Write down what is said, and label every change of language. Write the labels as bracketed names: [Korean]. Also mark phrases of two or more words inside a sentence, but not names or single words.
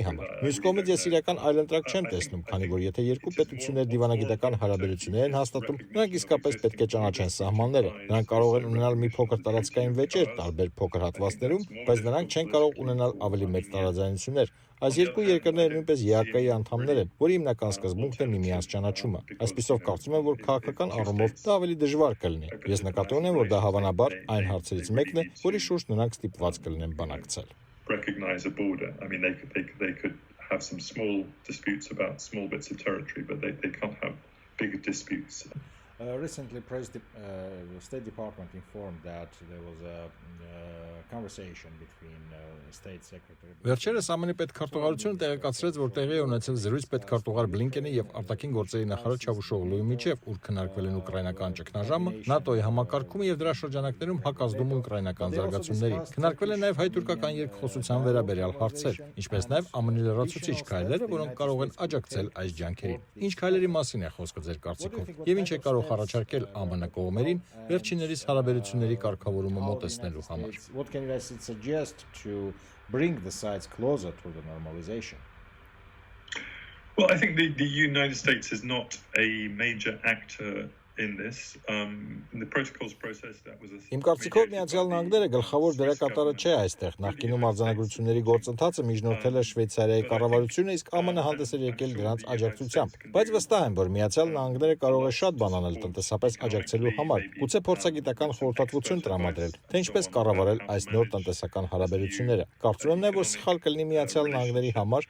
[Armenian] համար։ Մյուս կողմից ես իրական այլընտրակ չեմ տեսնում, քանի որ եթե երկու պետություններ դիվանագիտական հարաբերություններ են հաստատում, նրանք իսկապես պետք է ճանաչեն սահմանները։ Նրանք կարող են ունենալ մի փոքր տարածքային վեճեր տարբեր փոքր հատվածներում, բայց նրանք չեն կարող ունենալ ավելի մեծ տարաձայնություններ։ Այս երկու երկրները նույնպես ԵԱԿ-ի անդամներ են, որի հիմնական սկզբունքն է միմյանց ճանաչումը։ Այսպիսով կարծում եմ, որ քաղաքական առումով դա ավելի դժվար կլինի։ Ես նկատի ունեմ, որ դա հավանաբար այն հարցերից մեկն է, որի շուրջ նրանք ստիպված կլինեն բանակցել։ [English] Recognize a border. I mean, they could have some small disputes about small bits of territory, but they can't have big disputes. Recently, State Department informed that there was a conversation between State Secretary. [Armenian] Վերջերս ԱՄՆ-ի պետքարտուղարությունը տեղեկացրեց, որ տեղի է ունեցել զրույց պետքարտուղար Բլինկենի եւ արտաքին գործերի նախարար Չավուշօղլուի միջև, ուր քննարկվել են ուկրաինական ճգնաժամը, ՆԱՏՕ-ի համակարգումը եւ դրա շրջանակներում հակազդումը ուկրաինական զարգացումների։ Քննարկվել են նաեւ հայ-թուրքական երկխոսության վերաբերյալ հարցեր, ինչպես նաեւ ԱՄՆ-ի լրացուցիչ քայլերը, որոնք կարող են աջակցել այս ջանքերին։ Ինչ քայլերի մասին է խոսքը ձեր կարծիքով եւ ինչ է կարող առաջարկել ԱՄՆ կողմերին վերջիններիս հարաբերությունների կարգավորումը մոտեցնելու համար։ [English] What can you suggest to bring the sides closer to the normalization? Well, I think the United States is not a major actor in this. In the protocols process that was a [Armenian] Իմ կարծիքով Միացյալ Նահանգները գլխավոր դերակատարը չէ այստեղ։ Նախկինում արձանագրությունների գործընթացը միջնորդել է Շվեյցարիայի կառավարությունը, իսկ ԱՄՆ հանդես էր եկել դրանց աջակցությամբ։ Բայց վստահ եմ, որ Միացյալ Նահանգները կարող է շատ բան անել տնտեսապես աջակցելու համար, գուցե փորձագիտական խորհրդատվություն տրամադրել, թե ինչպես կառավարել այս նոր տնտեսական հարաբերությունները։ Կարծում եմ նաև, որ սխալ կլինի Միացյալ Նահանգների համար,